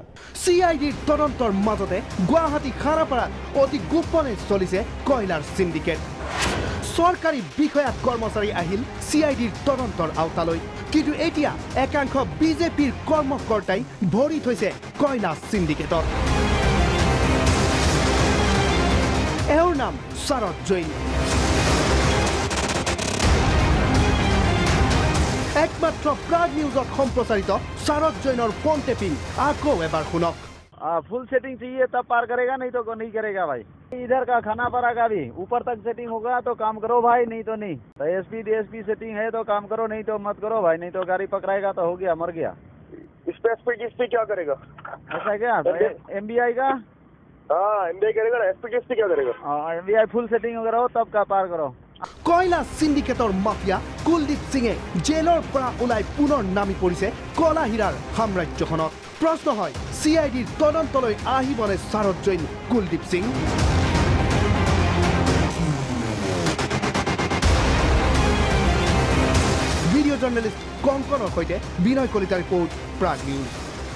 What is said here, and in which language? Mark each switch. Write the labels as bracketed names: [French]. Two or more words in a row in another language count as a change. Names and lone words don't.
[Assamese] CIDৰ তদন্তৰ মাজতে গুৱাহাটী খানাপাৰাত অতি গোপনে চলিছে কয়লাৰ সিন্ডিকেট চৰকাৰী বিষয়াত কৰ্মচাৰী আহিল CIDৰ তদন্তৰ আওতালৈ কিন্তু এতিয়া একাংশ বিজেপিৰ কৰ্মকৰ্তাই ভৰি থৈছে কয়লা সিন্ডিকেটত এওঁৰ নাম শাৰদ জৈন একমাত্ৰ প্ৰাগ নিউজত সম্প্ৰচাৰিত শাৰদ জৈনৰ ফোন টেপিং আকৌ এবাৰ শুনক [English] full setting [Hindi] चाहिए तब पार करेगा नहीं तो नहीं करेगा भाई इधर का खानापारा का भी ऊपर तक सेटिंग होगा तो काम करो भाई नहीं तो नहीं तो SP DSP सेटिंग है तो काम करो नहीं तो मत करो भाई नहीं तो गाड़ी पकड़ाएगा तो हो गया मर गया इस पे क्या करेगा ऐसा क्या MBI का हाँ MBI करेगा ना SP क्या करेगा MBI [English] full setting [Hindi] वगैरह हो तब का पार करो [Assamese] কয়লা সিন্ডিকেটৰ মাফিয়া কুলদীপ সিঙে জেলৰ পৰা ওলাই পুনৰ নামি পৰিছে কলা হীৰাৰ সাম্ৰাজ্যখনত প্ৰশ্ন হয় CIDৰ তদন্তলৈ আহিবনে শাৰদ জৈন কুলদীপ সিং [English] video journalist [Assamese] কংকনৰ সৈতে বিনয় কলিতাৰ ৰিপৰ্ট প্ৰাগ নিউজ